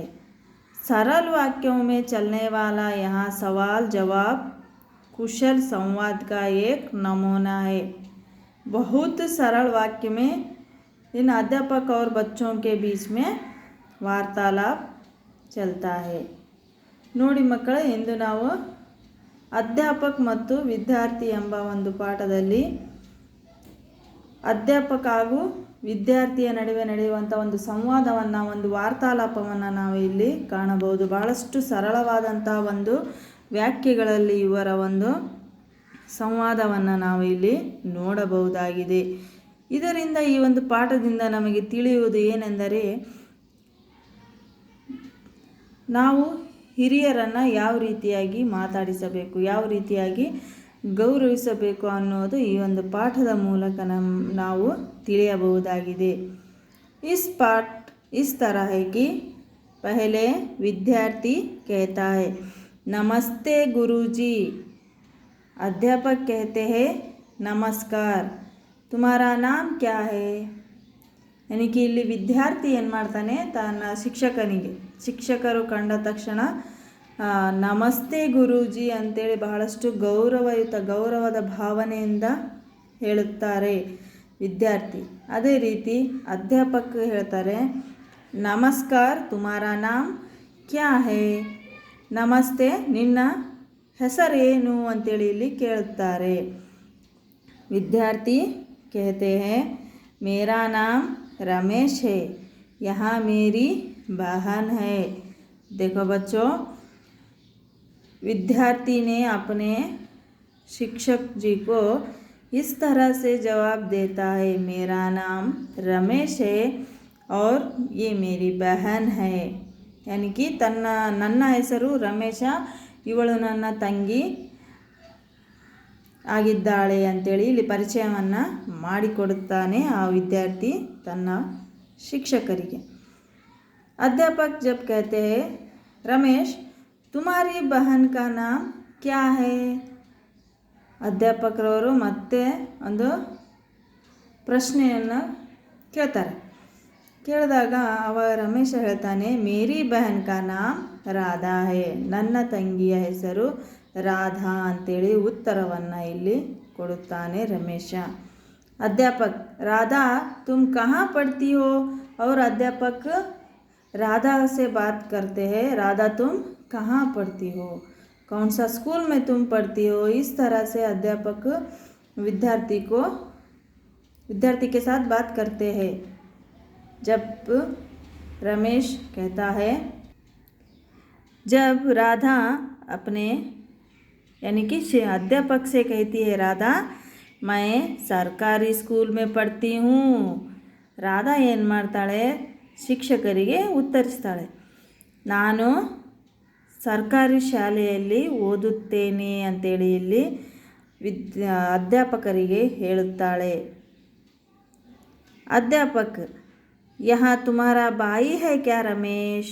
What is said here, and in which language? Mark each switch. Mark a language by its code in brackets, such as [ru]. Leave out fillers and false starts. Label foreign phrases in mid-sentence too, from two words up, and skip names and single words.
[hi] सरल वाक्यों में चलने वाला यहाँ सवाल जवाब कुशल संवाद का एक नमूना है। बहुत सरल वाक्य में इन अध्यापक और बच्चों के बीच में वार्तालाप चलता है। [kn] ನೋಡಿ ಮಕ್ಕಳೇ, ಇಂದು ನಾವು ಅಧ್ಯಾಪಕ ಮತ್ತು ವಿದ್ಯಾರ್ಥಿ ಎಂಬ ಒಂದು ಪಾಠದಲ್ಲಿ ಅಧ್ಯಾಪಕ ಹಾಗೂ ವಿದ್ಯಾರ್ಥಿಯ ನಡುವೆ ನಡೆಯುವಂಥ ಒಂದು ಸಂವಾದವನ್ನು, ಒಂದು ವಾರ್ತಾಲಾಪವನ್ನು ನಾವು ಇಲ್ಲಿ ಕಾಣಬಹುದು. ಬಹಳಷ್ಟು ಸರಳವಾದಂಥ ಒಂದು ವ್ಯಾಖ್ಯೆಗಳಲ್ಲಿ ಇವರ ಒಂದು ಸಂವಾದವನ್ನು ನಾವು ಇಲ್ಲಿ ನೋಡಬಹುದಾಗಿದೆ. ಇದರಿಂದ ಈ ಒಂದು ಪಾಠದಿಂದ ನಮಗೆ ತಿಳಿಯುವುದು ಏನೆಂದರೆ, ನಾವು ಹಿರಿಯರನ್ನು ಯಾವ ರೀತಿಯಾಗಿ ಮಾತಾಡಿಸಬೇಕು, ಯಾವ ರೀತಿಯಾಗಿ ಗೌರವಿಸಬೇಕು ಅನ್ನೋದು ಈ ಒಂದು ಪಾಠದ ಮೂಲಕ ನಾವು ತಿಳಿಯಬಹುದಾಗಿದೆ. [hi] इस पाठ इस तरह है कि पहले विद्यार्थी कहता है नमस्ते गुरुजी, अध्यापक कहते हैं नमस्कार, तुम्हारा नाम क्या है. यानी कि [kn] ಇಲ್ಲಿ ವಿದ್ಯಾರ್ಥಿ ಏನು ಮಾಡ್ತಾನೆ, ತನ್ನ ಶಿಕ್ಷಕರು ಕಂಡ ತಕ್ಷಣ ನಮಸ್ತೆ ಗುರೂಜಿ ಅಂತೇಳಿ ಬಹಳಷ್ಟು ಗೌರವದ ಭಾವನೆಯಿಂದ ಹೇಳುತ್ತಾರೆ ವಿದ್ಯಾರ್ಥಿ. ಅದೇ ರೀತಿ ಅಧ್ಯಾಪಕ ಹೇಳ್ತಾರೆ [hi] नमस्कार, तुम्हारा नाम क्या है. [kn] ನಮಸ್ತೆ, ನಿನ್ನ ಹೆಸರೇನು ಅಂತೇಳಿ ಇಲ್ಲಿ ಕೇಳುತ್ತಾರೆ. [hi] ವಿದ್ಯಾರ್ಥಿ कहते हैं मेरा नाम रमेश है, यहाँ मेरी बहन है. देखो बच्चों, विद्यार्थी ने अपने शिक्षक जी को इस तरह से जवाब देता है, मेरा नाम रमेश है और ये मेरी बहन है. यानी कि [kn] ನನ್ನ ಹೆಸರು ರಮೇಶ, ಇವಳು ನನ್ನ ತಂಗಿ ಆಗಿದ್ದಾಳೆ ಅಂತೇಳಿ ಇಲ್ಲಿ ಪರಿಚಯವನ್ನು ಮಾಡಿಕೊಡುತ್ತಾನೆ ಆ ವಿದ್ಯಾರ್ಥಿ ತನ್ನ ಶಿಕ್ಷಕರಿಗೆ. [hi] अध्यापक जब कहते हैं रमेश तुम्हारी बहन का नाम क्या है. [kn] ಅಧ್ಯಾಪಕರವರು ಮತ್ತೆ ಒಂದು ಪ್ರಶ್ನೆಯನ್ನು ಕೇಳ್ತಾರೆ. ಕೇಳಿದಾಗ ಅವಾಗ ರಮೇಶ ಹೇಳ್ತಾನೆ [hi] मेरी बहन का नाम राधा है, [kn] ನನ್ನ ತಂಗಿಯ ಹೆಸರು ರಾಧಾ ಅಂತೇಳಿ ಉತ್ತರವನ್ನು ಇಲ್ಲಿ ಕೊಡುತ್ತಾನೆ ರಮೇಶ. [hi] अध्यापक राधा तुम कहाँ पढ़ती हो. और अध्यापक राधा से बात करते हैं, राधा तुम कहाँ पढ़ती हो, कौन सा स्कूल में तुम पढ़ती हो. इस तरह से अध्यापक विद्यार्थी के साथ बात करते हैं. जब रमेश कहता है, जब राधा अपने यानी कि अध्यापक से कहती है राधा मैं सरकारी स्कूल में पढ़ती हूँ. [kn] ರಾಧಾ ಏನು ಮಾಡ್ತಾಳೆ, ಶಿಕ್ಷಕರಿಗೆ ಉತ್ತರಿಸ್ತಾಳೆ, ನಾನು ಸರ್ಕಾರಿ ಶಾಲೆಯಲ್ಲಿ ಓದುತ್ತೇನೆ ಅಂತೇಳಿ ಇಲ್ಲಿ ಅಧ್ಯಾಪಕರಿಗೆ ಹೇಳುತ್ತಾಳೆ. [hi] अध्यापक यहाँ तुम्हारा भाई है क्या रमेश.